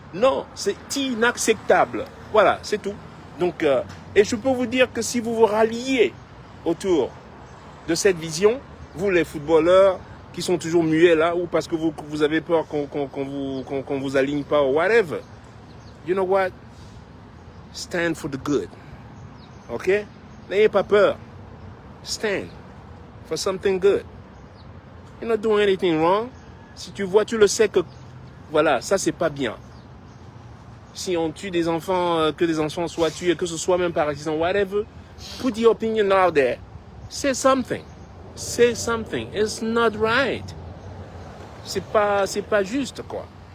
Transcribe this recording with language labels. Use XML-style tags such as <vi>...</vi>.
<fr>Non, c'est inacceptable. Voilà, c'est tout. Donc, et je peux vous dire que si vous vous ralliez autour de cette vision, vous les footballeurs qui sont toujours muets là, ou parce que vous avez peur qu'on vous aligne pas ou</fr> <en>whatever, you know what? Stand for the good. Ok?</en> <fr>N'ayez pas peur.</fr> <en>Stand for something good. You're not doing anything wrong.</en> <fr>Si tu vois, tu le sais que, voilà, ça c'est pas bien. Si on tue des enfants, que des enfants soient tués, que ce soit même par accident, whatever,</fr> <en>put your opinion out there. Say something. Say something. It's not right.</en> <fr>C'est pas juste, quoi.</fr>